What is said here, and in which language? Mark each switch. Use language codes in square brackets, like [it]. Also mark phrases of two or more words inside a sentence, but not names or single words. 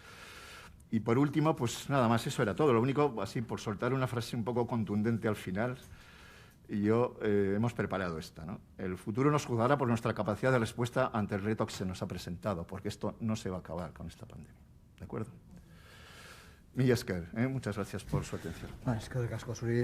[es] Y por último, pues nada más, eso era todo. Lo único, así por soltar una frase un poco contundente al final, hemos preparado esta, ¿no? El futuro nos juzgará por nuestra capacidad de respuesta ante el reto que se nos ha presentado, porque esto no se va a acabar con esta pandemia. ¿De acuerdo? [eu] Mila esker, [es] muchas gracias por su atención. [eu] Eskerrik asko zuri.